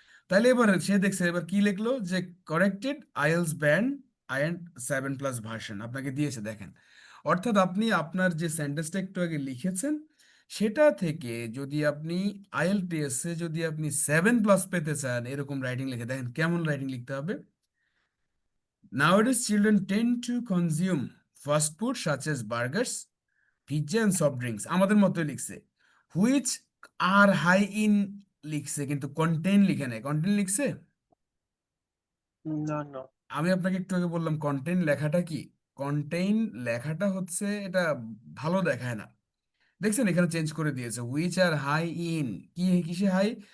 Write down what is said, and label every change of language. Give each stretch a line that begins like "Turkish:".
Bangla: তাহলে এবার সে দেখছে, এবার কি লিখলো, যে কারেক্টেড আইএলস ব্যান্ড আইএন্ড 7+ ভার্সন আপনাকে দিয়েছে, দেখেন। অর্থাৎ আপনি আপনার যে সেন্টেন্সটা একটু আগে লিখেছেন, সেটা থেকে যদি আপনি আইএলটিএস এ যদি আপনি 7+ পেতে চান, এরকম রাইটিং লিখে দেখেন, কেমন রাইটিং লিখতে হবে।
English: Nowadays, children tend to consume fast food such as burgers, pizza and soft drinks,
Bangla: আমাদের মতোই লিখছে,
English: which are high in
Bangla: লিখছে কিন্তু কন্টেইন লিখে নাই। কন্টেইন লিখছে?
English: No, no.
Bangla: আমি আপনাকে একটু আগে বললাম কন্টেইন লেখাটা কি। কন্টেইন লেখাটা হচ্ছে এটা ভালো দেখায় না। দেখছেন এখানে চেঞ্জ করে দিয়েছে,
English: which are high in,
Bangla: কি কিসে হাই?